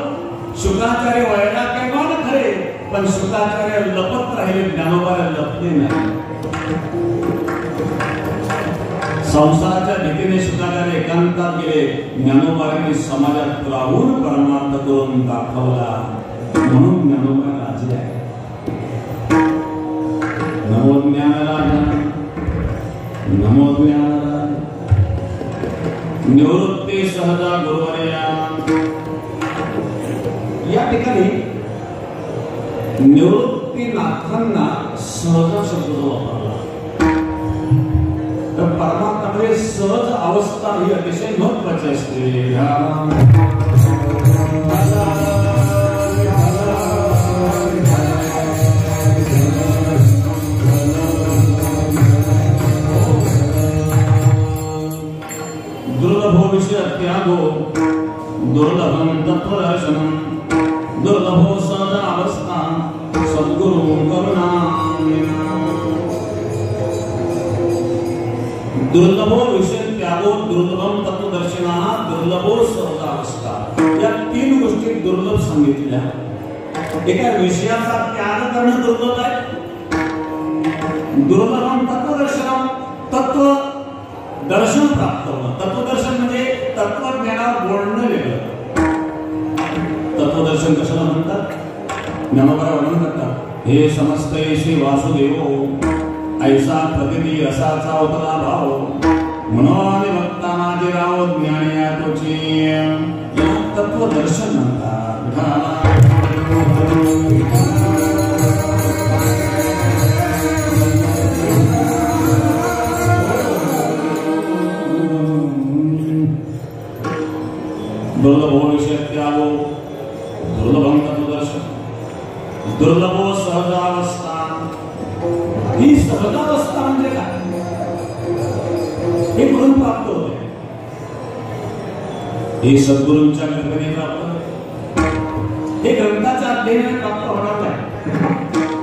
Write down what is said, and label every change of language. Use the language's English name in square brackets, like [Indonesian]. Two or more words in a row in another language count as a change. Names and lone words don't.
[Marathi] शुक्राचार्य वैराग्यवान खरे, पण शुक्राचार्य लपत राहिले, ज्ञानोबाला लपले नाही. संसाराच्या भीतीने शुक्राचार्य एकांतात गेले. ज्ञानोबांनी समाजात राहून परमार्थ करून दाखवला, म्हणून ज्ञानोबा राजे आहे. नमो ज्ञानराजा, नमो ज्ञानराजा. निवृत्ती सहजा गुरुवर्या. या ठिकाणी निवृत्तीनाथांना सहजा शब्द वापरला. तर परमात्म्यामध्ये सहज अवस्था ही अतिशय महत्वाची असते. [Sanskrit] दुर्लभो विषय त्यागो, दुर्लभम तत्वदर्शनम, दुर्लभो सहज अवस्था, सद्गुरु करुणा. दुर्लभो विषय त्यागो, दुर्लभम तत्वदर्शना, दुर्लभो सहज अवस्था. [Marathi] या तीन गोष्टी दुर्लभ सांगितल्या. एका विषयाचा त्याग करणं दुर्लभ आहे. [Sanskrit] दुर्लभम तत्वदर्शनम, [Marathi] तत्व दर्शन प्राप्त होणं. तत्वदर्शन म्हणजे तत्वज्ञानावर बोलणं वेगळं. तत्वदर्शन कशाला म्हणतात? ज्ञानोबा वर्णन करतात. हे समजते श्री वासुदेव, ऐसा प्रकृती असाचा अवतला भाव, मनोनि भक्ता माझे राव ज्ञानिया तुझी. या तत्वदर्शन म्हणतात. [Sanskrit] दुर्लभो विषय त्यागो, दुर्लभम तत्वदर्शन, दुर्लभो सहजावस्था. [Marathi] ही सहजावस्था म्हणजे काय? हे गुण प्राप्त होते. हे सद्गुरूंच्या कृपेने प्राप्त होते. हे ग्रंथाच्या अध्ययनाने प्राप्त होणार नाही.